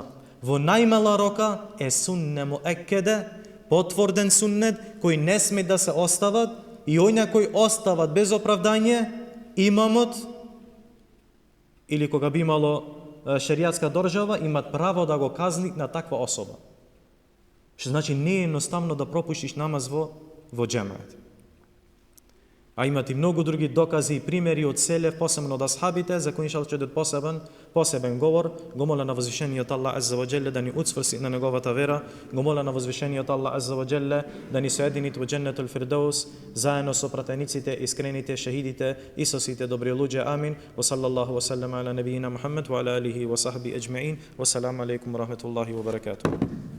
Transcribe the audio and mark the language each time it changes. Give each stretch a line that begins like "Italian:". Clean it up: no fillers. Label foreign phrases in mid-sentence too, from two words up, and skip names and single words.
Macedonian: Во најмала рока е
Arabic: سنة مؤكدة,
Macedonian: потврден суннет кој не сме да се остават, и оња кои остават без оправдање, имамот или кога би имало шеријатска држава, имат право да го казни на таква особа. Што значи не е едноставно да пропуштиш намаз во џемет. А имат и многу други докази и примери од селев, посебно од асхабите, за кои иншаллах ќе дадат посебен говор. Го моля на возвишениот Аллах
Arabic: عز وجل
Macedonian: да ни уцврси на неговата вера. Го моля на возвишениот Аллах
Arabic: عز وجل
Macedonian: да ни соедини во
Arabic: جنة الفردوس
Macedonian: заедно со пратениците, искрените, шехидите и со сите добри луѓе.
Arabic: آمين. وصلى الله وسلم على نبينا محمد وعلى آله وصحبه أجمعين. والسلام عليكم ورحمة الله وبركاته.